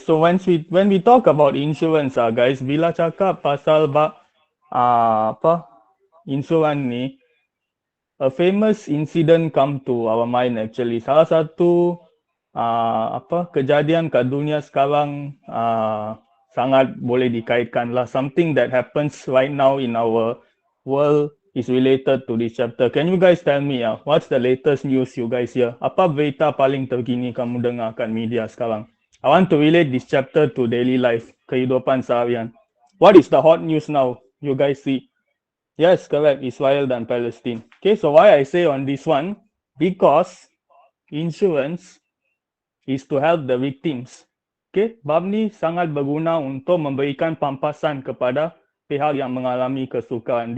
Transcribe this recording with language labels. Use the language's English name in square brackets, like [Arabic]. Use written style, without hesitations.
[English] So when we talk about insurance, guys, [Malay] bila cakap pasal bab apa insurans ni, [English] a famous incident come to our mind actually. [Malay] Salah satu apa kejadian kat dunia sekarang sangat boleh dikaitkan lah. [English] Something that happens right now in our world is related to this chapter. Can you guys tell me what's the latest news you guys hear? [Malay] Apa berita paling terkini kamu dengar kat media sekarang? [English] I want to relate this chapter to daily life, [Malay] kehidupan seharian. [English] What is the hot news now you guys see? Yes, correct. Israel dan Palestine. Okay, so why I say on this one? Because insurance is to help the victims. [Malay] Okay, bab ni sangat berguna untuk memberikan pampasan kepada pihak yang mengalami kesukaran.